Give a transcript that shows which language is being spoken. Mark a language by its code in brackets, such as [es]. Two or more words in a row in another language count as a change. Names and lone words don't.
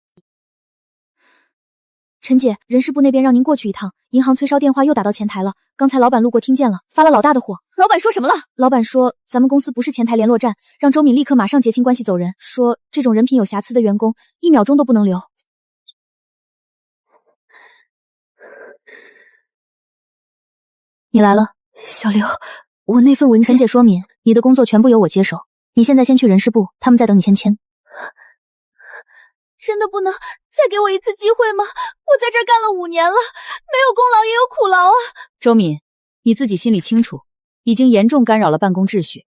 [zh] 陳姐，人事部那邊讓您過去一趟，銀行催燒電話又打到前台了，剛才老板路過聽見了，發了老大的火。老板說什麼了？老板說咱們公司不是前台聯絡站，讓周敏立刻馬上結清關係走人，說這種人品有瑕疵的員工1秒鐘都不能留。你來了。小劉，我那份文件。陳姐說明，你的工作全部由我接手。你现在先去人事部，他们在等你签。真的不能再给我一次机会吗？我在这儿干了5年了，没有功劳也有苦劳啊。周敏，你自己心里清楚，已经嚴重干擾了辦公秩序。